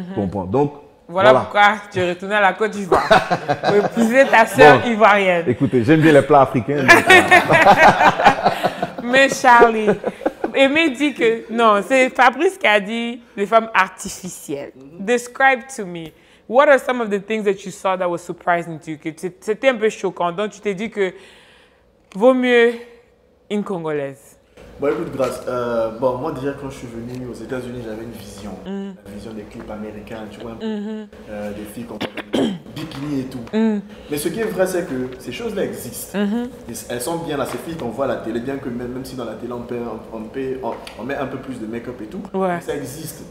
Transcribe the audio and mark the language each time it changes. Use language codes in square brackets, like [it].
[fr] Comprendre. Donc, voilà pourquoi tu es retourné à la Côte d'Ivoire pour épouser ta sœur ivoirienne. Écoutez, j'aime bien les plats africains. Mais Charlie, Aimé dit que non, c'est Fabrice qui a dit les femmes artificielles. [en] Describe to me. What are some of the things that you saw that was surprising to you? [fr] Que c'était un peu choquant. Donc tu t'es dit que vaut mieux une Congolaise. Bon, écoute, Grâce, moi déjà quand je suis venu aux États-Unis, j'avais une vision. La vision des clips américains, tu vois, des filles comme bikini et tout. Mais ce qui est vrai, c'est que ces choses-là existent. Elles sont bien là, ces filles qu'on voit à la télé, bien que même si dans la télé on met un peu plus de make-up et tout, mais ça existe.